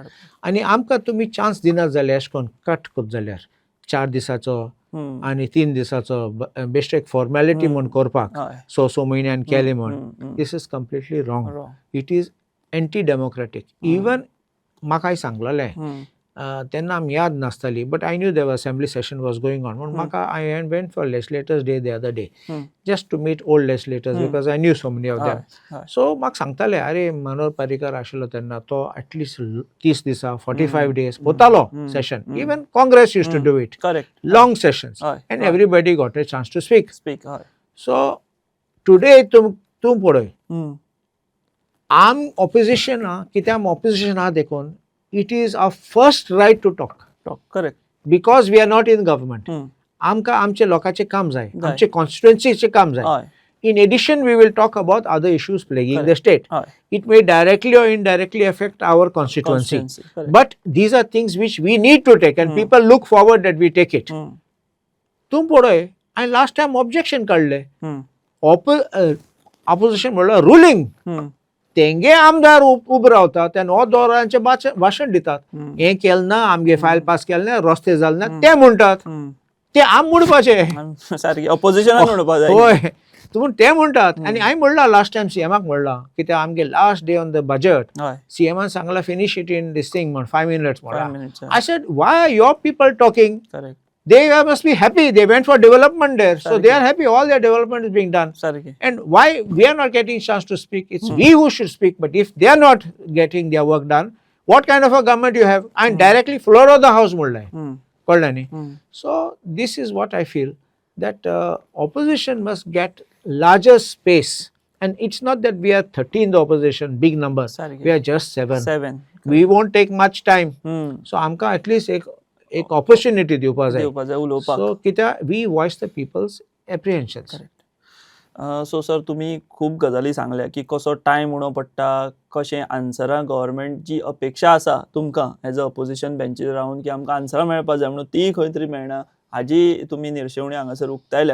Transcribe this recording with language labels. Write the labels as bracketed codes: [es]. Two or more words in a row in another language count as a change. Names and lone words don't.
[kok] आनी आमकां तुमी चान्स दिनात जाल्यार अशें करून कट करता जाल्यार 4 दिसाचो आनी 3 दिसाचो बेश्टो एक फॉर्मेलिटी म्हूण करपाक 6 म्हयन्यान केलें म्हूण, [en] this is completely wrong. It is anti democratic. इवन [kok] म्हाकाय सांगलेलें तेन्ना आमी याद नासताली, [en] But I knew there assembly session was going on. [kok] म्हूण म्हाका [en] I went for legislators day the other day just to meet old legislators because I knew so many of them. [kok] सो म्हाका सांगताले अरे मनोहर पर्रीकर आशिल्लो तेन्ना तो एटलिस्ट 30 दिसा 45 days पोतालो सेशन. [en] Even Congress used to do it, long sessions, and everybody got a chance to speak. so today [kok] तूं पळय आम ऑपोजिशन कित्याक ऑपोजिशन आहा देखून [en] it is a first right to talk [kok] करेक्ट. [en] Because we are not in government. [kok] आमकां आमचे लोकांचे काम जाय, आमचे कॉन्स्टिट्युएन्सीचे काम जाय. हय. [en] In addition, we will talk about other issues plaguing the Correct. state. [kok] हय. [en] It may directly or indirectly affect our constituency. Correct. But these are things which we need to take and people look forward that we take it. [kok] तुम पळय हांवें [en] last time [kok] ऑब्जेक्शन काडलें. ऑपोजिशन म्हणल्यार रुलींग तेंगे आमदार उबे रावता ते दोरांचे भाशण दितात. हें केलें ना, आमगे फायल पास केलें ना, रस्ते जाले ना ते म्हणटात. ते आम म्हणपाचें सारकी ऑपोजिशनान म्हणपा जाय. होय तुम ते म्हणटात. आनी हांवें म्हणलां [en] last time [kok] सीएमाक म्हणलां कित्याक आमगे [en] last day on the budget [kok] सीएमान सांगला [en] finish it in this thing [kok] म्हण 5 minutes म्हणला. [en] I said why are your people talking? They must be happy. They went for development there. So they are happy. All their development is being done. And why we are not getting chance to speak? It's we who should speak. But if they are not getting their work done, what kind of a government you have? And directly floor of the house Koldani. So this is what I feel, that opposition must get larger space. And it's not that we are 30 in the opposition, big number. We are just 7. We won't take much time. [kok] So amka [en] at least [kok] एक ऑपॉर्च्युनिटी दिवपाक जाय उलोवपाक. [en] सो कित्याक we voice the people's apprehensions. [kok] सो सर तुमी खूब गजाली सांगल्या की कसो टायम उणो पडटा, कशें आन्सरां गव्हर्मेंट जी अपेक्षा आसा तुमकां [en] as a opposition [kok] बेंचीर रावन की आमकां आन्सरां मेळपा जाय म्हणून ती खंय तरी मेळना, हाजी तुमी निर्शेवणी हांगासर उक्तायल्या.